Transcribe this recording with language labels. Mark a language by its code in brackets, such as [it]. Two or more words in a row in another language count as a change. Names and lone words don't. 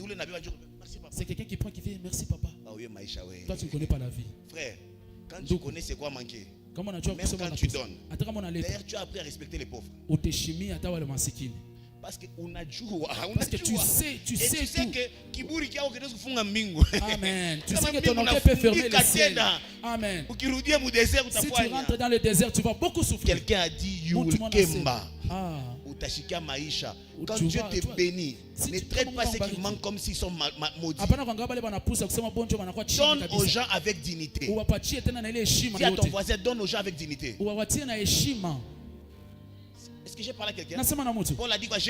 [fr] c'est quelqu'un qui prend qui fait merci papa. Toi tu ne connais pas la vie. Frère, quand tu connais c'est quoi manquer. Même quand tu donnes. D'ailleurs, tu as appris à respecter les pauvres. Parce que tu sais [sw] que kiburi kyao kinaweza kufunga mbingu. [fr] Amen. Tu sais que ton orgueil peut fermer le ciel. Amen. [sw] Ukirudia mu désert [fr] si tu rentres dans le désert, tu vas beaucoup souffrir. Quelqu'un a dit Yulkemba. [sw] Utashika maisha. [fr] Quand Dieu te bénit, ne traite pas ceux qui manquent comme s'ils sont maudits. Donne aux gens avec dignité. Dis à ton voisin, donne aux gens avec dignité. Est-ce que j'ai parlé à quelqu'un? Paul a dit quoi?